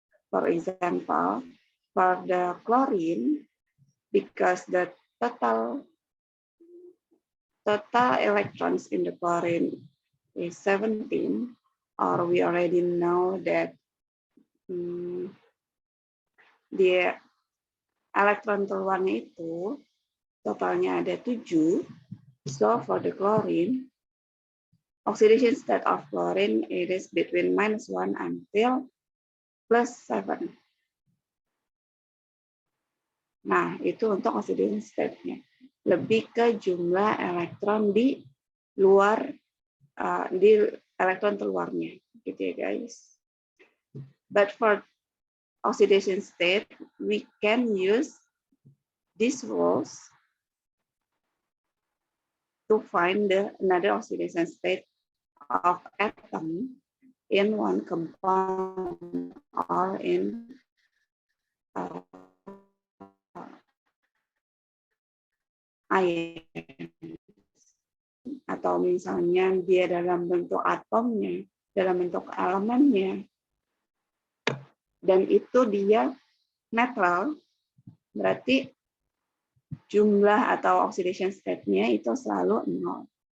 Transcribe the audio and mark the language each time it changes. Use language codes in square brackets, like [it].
[en] For example, for the chlorine, because the total electrons in the chlorine is 17, or we already know that the [id] elektron keluarnya itu totalnya ada 7. [en] So for the chlorine, oxidation state of chlorine it is between -1 until +7. [id] Nah, itu untuk oxidation state-nya. Lebih ke jumlah elektron di luar, di elektron keluarnya, gitu ya guys. [en] But for oxidation state, we can use these rules to find another oxidation state of atom in one compound or in ion. [id] Atau misalnya dia dalam bentuk atomnya, dalam bentuk elemennya, dan itu dia netral, berarti jumlah atau oxidation state-nya itu selalu 0.